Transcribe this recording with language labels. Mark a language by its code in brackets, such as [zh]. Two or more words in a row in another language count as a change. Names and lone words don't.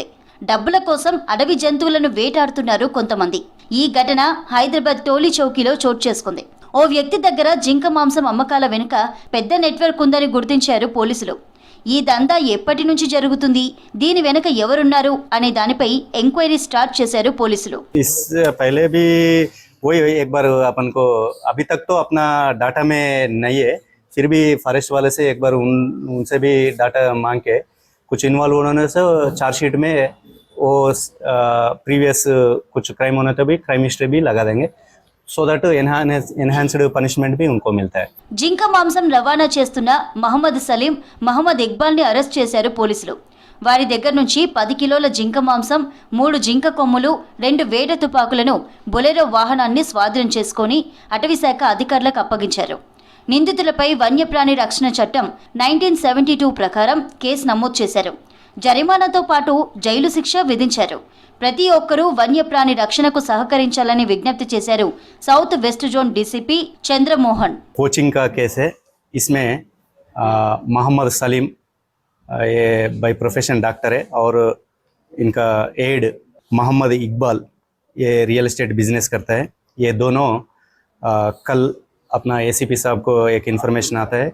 [te] డబ్బుల కోసం అడవి జంతువులను వేటాడుతున్నారు కొంతమంది. ఈ ఘటన హైదరాబాద్ టోలీ చౌకీలో చోటు చేసుకుంది. ఓ వ్యక్తి దగ్గర జింక మాంసం అమ్మకాల వెనుక పెద్ద నెట్వర్క్ ఉందని గుర్తించారు పోలీసులు. ఈ దందా ఎప్పటి నుంచి జరుగుతుంది, దీని వెనుక ఎవరున్నారు అనే దానిపై [en] enquiry start [te] చేశారు పోలీసులు. [hi] वही एक बार अपन को अभी तक तो अपना डाटा में नहीं है, फिर भी फॉरेस्ट वाले से एक बार उनसे भी डाटा मांग के कुछ इन्वॉल्व होने से चार्जशीट में वो प्रीवियस कुछ क्राइम होने तो भी [en] crime history [hi] भी लगा देंगे, [en] so that enhanced punishment [hi] भी उनको मिलता है. [te] జింక మాంసం రవాణా చేస్తున్న మహమ్మద్ సలీం, మహమ్మద్ ఇక్బాల్ ని అరెస్ట్ చేశారు పోలీసులు. వారి దగ్గర నుంచి 10 కిలోల జింక మాంసం, 3 జింక కొమ్ములు, 2 వేట తుపాకులను, బొలెరో వాహనాన్ని స్వాధీనం చేసుకుని అటవీశాఖ అధికారులకు అప్పగించారు. నిందితులపై వన్యప్రాణి రక్షణ చట్టం 1972 ప్రకారం కేసు నమోదు చేశారు. జరిమానాతో పాటు జైలు శిక్ష విధించారు. ప్రతి ఒక్కరూ వన్యప్రాణి రక్షణకు సహకరించాలని విజ్ఞప్తి చేశారు [en] south west zone DCP [te] చంద్రమోహన్. [hi] कोचिंग का केस है, इसमें मोहम्मद सलीम ये [en] by profession [hi] डॉक्टर है और इनका एड मोहम्मद इकबाल ये [en] real estate business [hi] करता है. ये दोनों कल अपना एसीपी साहब को एक इन्फॉर्मेशन आता है.